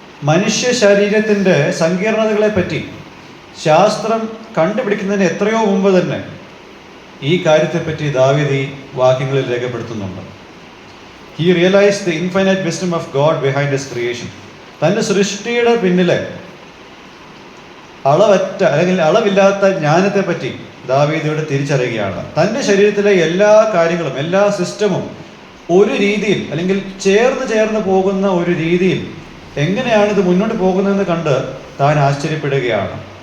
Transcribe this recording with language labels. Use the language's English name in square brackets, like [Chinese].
[Malayalam] മനുഷ്യ ശരീരത്തിൻ്റെ സങ്കീർണതകളെപ്പറ്റി ശാസ്ത്രം കണ്ടുപിടിക്കുന്നതിന് എത്രയോ മുമ്പ് തന്നെ ഈ കാര്യത്തെപ്പറ്റി ദാവീദ് ഈ വാക്യങ്ങളിൽ രേഖപ്പെടുത്തുന്നുണ്ട്. [English] He realized the infinite wisdom of God behind his creation. [Malayalam] തൻ്റെ സൃഷ്ടിയുടെ പിന്നിലെ അല്ലെങ്കിൽ അളവില്ലാത്ത ജ്ഞാനത്തെപ്പറ്റി ദാവീദ് ഇവിടെ തിരിച്ചറിയുകയാണ്. തൻ്റെ ശരീരത്തിലെ എല്ലാ കാര്യങ്ങളും, എല്ലാ സിസ്റ്റമും ഒരു രീതിയിൽ അല്ലെങ്കിൽ ചേർന്ന് പോകുന്ന ഒരു രീതിയിൽ എങ്ങനെയാണ് ഇത് മുന്നോട്ട് പോകുന്നതെന്ന് കണ്ട് താൻ ആശ്ചര്യപ്പെടുകയാണ്.